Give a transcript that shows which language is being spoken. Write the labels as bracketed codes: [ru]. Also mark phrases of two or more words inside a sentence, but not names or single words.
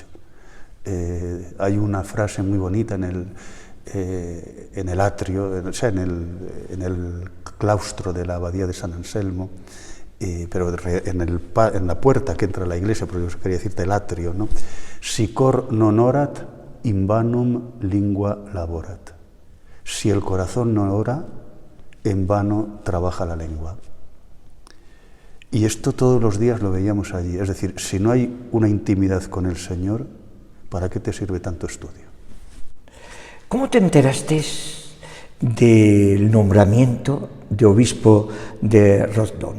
[es] Hay una frase muy bonita en el atrio, o sea, en el claustro de la abadía de San Anselmo, pero en la puerta que entra a la iglesia, porque yo quería decirte el atrio, ¿no? [la] Si cor non orat, in vanum lingua laborat. [es] Si el corazón no ora, en vano trabaja la lengua. Y esto todos los días lo veíamos allí. Es decir, si no hay una intimidad con el Señor, ¿para qué te sirve tanto estudio? ¿Cómo te enteraste del nombramiento de obispo de Rosdon?